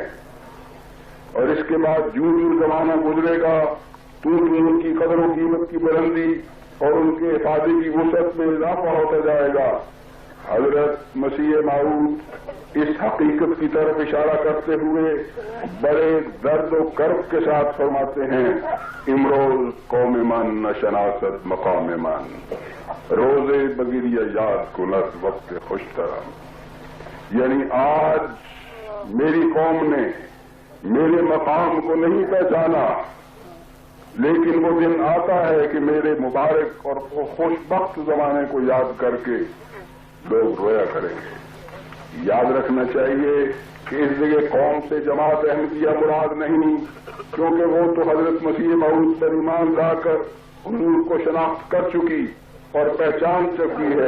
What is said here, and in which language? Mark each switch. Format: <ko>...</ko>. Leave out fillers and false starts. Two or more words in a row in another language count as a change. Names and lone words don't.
<ur>اور اس کے بعد جوں جوں زمانہ گزرے گا تو ان کی قدر و قیمت کی بلندی اور ان کے افادے کی وسعت میں اضافہ ہوتا جائے گا. حضرت مسیح موعود اس حقیقت کی طرف اشارہ کرتے ہوئے بڑے درد و کرب کے ساتھ فرماتے ہیں:</ur> <fa>امروز قوم من نشناست مقام من، روزے بگیریہ یاد کند وقت خوش ترم.</fa> <ur>یعنی آج میری قوم نے میرے مقام کو نہیں پہچانا، لیکن وہ دن آتا ہے کہ میرے مبارک اور خوش بخت زمانے کو یاد کر کے لوگ رویا کریں گے. یاد رکھنا چاہیے کہ اس جگہ قوم سے جماعت احمدیہ مراد نہیں، کیونکہ وہ تو حضرت مسیح موعود پر ایمان لا کر حضور کو شناخت کر چکی اور پہچان چکی ہے.</ur>